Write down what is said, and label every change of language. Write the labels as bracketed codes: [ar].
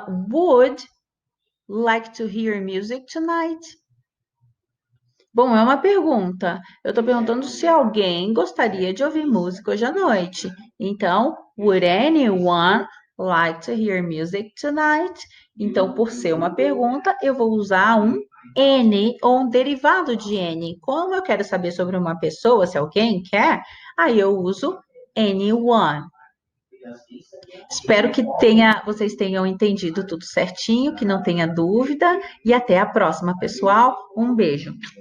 [en] Would like to hear music tonight? [pt] Bom, é uma pergunta. Eu estou perguntando se alguém gostaria de ouvir música hoje à noite. Então, [en] would anyone like to hear music tonight? [pt] Então, por ser uma pergunta, eu vou usar um any ou um derivado de any. Como eu quero saber sobre uma pessoa, se alguém quer, aí eu uso anyone. Espero que vocês tenham entendido tudo certinho, que não tenha dúvida. E até a próxima, pessoal. Um beijo.